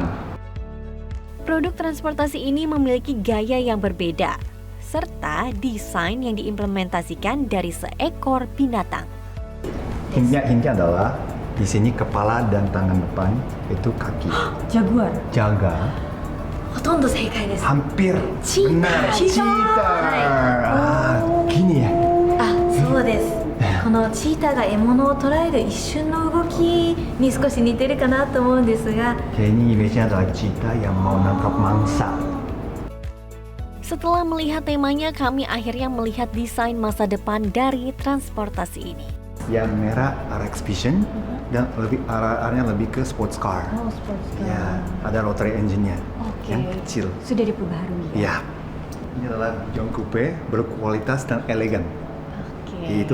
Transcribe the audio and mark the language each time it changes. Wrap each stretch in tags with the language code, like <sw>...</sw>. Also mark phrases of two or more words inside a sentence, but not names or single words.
<id>Produk transportasi ini memiliki gaya yang berbeda, serta desain yang diimplementasikan dari seekor binatang. Hintnya adalah di sini kepala dan tangan depan itu kaki. Jaguar. Jaga.</id> <ja>ほとんど正解です。</ja> <id>Hampir Cheetah. benar. Cheetah. Gini ya.</id> <ja>あ、そうです。このチーターが獲物を捕らえる一瞬の動きに少し似てるかなと思うんですが、</ja> <id>Kayaknya image-nya adalah cheetah yang mau nangkap mangsa. Setelah melihat temanya, kami akhirnya melihat desain masa depan dari transportasi ini. Yang merah arah Expedition dan arahnya lebih ke</id> <en>sports car. Oh, sports car.</en> <id>Ya, ada</id> <en>rotary engine-nya</en> <id>yang kecil. Sudah diperbaharui ya? Ya, ini adalah John Coupe berkualitas dan elegan. Oke.</id>